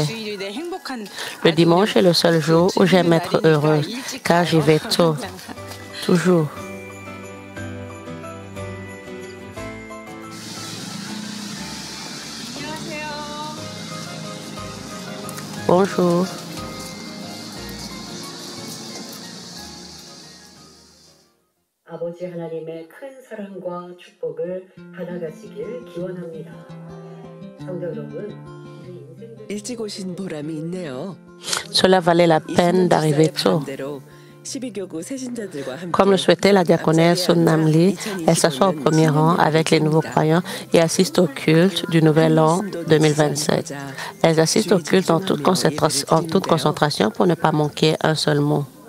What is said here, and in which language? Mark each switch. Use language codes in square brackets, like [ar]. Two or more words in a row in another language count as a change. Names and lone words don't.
[fr] Le dimanche est le seul jour où j'aime être heureuse, car j'y vais tôt, toujours. Bonjour. [ko] 아버지 하나님의 큰 사랑과 축복을 받아가시길 기원합니다. 성도 여러분, 일찍 오신 보람이 있네요. [fr] Cela valait la peine d'arriver tôt. Comme le souhaitait la diaconesse Sun-Nam Lee, elle s'assoit au premier rang avec les nouveaux croyants et assiste au culte du Nouvel An 2027. Elles assistent au culte en toute concentration pour ne pas manquer un seul mot.